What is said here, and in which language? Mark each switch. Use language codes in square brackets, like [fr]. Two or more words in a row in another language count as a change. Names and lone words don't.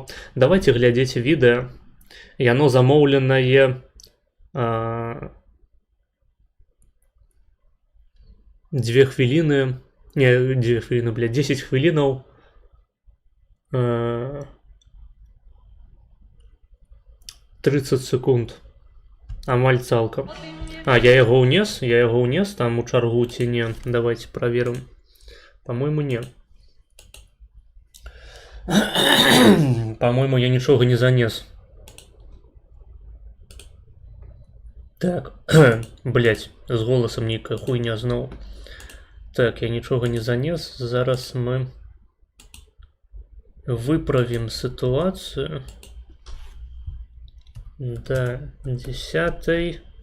[be] Давайте глядзець відэа. Яно замоўленае 2 хвіліны, не, 2 хвіліны, блядь, 10 хвілінаў 30 секунд. Амаль цалкам. Я яго ўнес там у чаргу ці не. Давайте праверым. По-моему, не. По-моему, я нічога не занес. Так, блять, з голосам нейкая хуйня зноў. Так, я нічога не занес. Зараз мы выправім сітуацыю до 10:30.